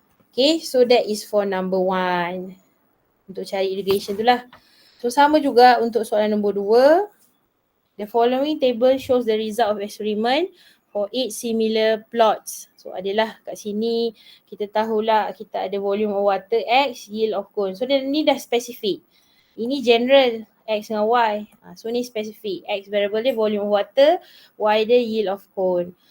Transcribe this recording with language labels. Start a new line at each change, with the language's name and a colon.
English: Okay, so that is for number 1.
Malay: Untuk cari regression tu lah. So sama juga untuk soalan nombor 2.
English: The following table shows the result of experiment for 8 similar plots.
Malay: So adalah kat sini kita tahulah kita ada
English: volume of water X, yield of cone.
Malay: So ni dah spesifik. Ini general X dengan Y. So ni spesifik.
English: X variable dia volume of water, Y dia yield of cone.